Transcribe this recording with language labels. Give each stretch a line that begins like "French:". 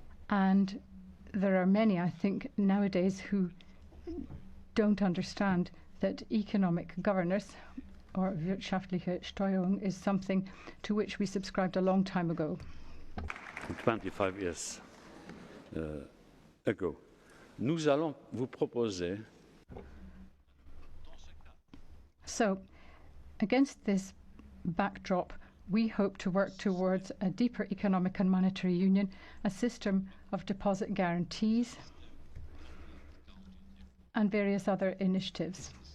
English: And there are many, I think, nowadays who don't understand that economic governance or
German: wirtschaftliche Steuerung
English: is something to which we subscribed a long time ago. 25 years ago.
French: Nous allons vous proposer.
English: So, against this backdrop, we hope to work towards a deeper economic and monetary union, a system of deposit guarantees, and various other initiatives.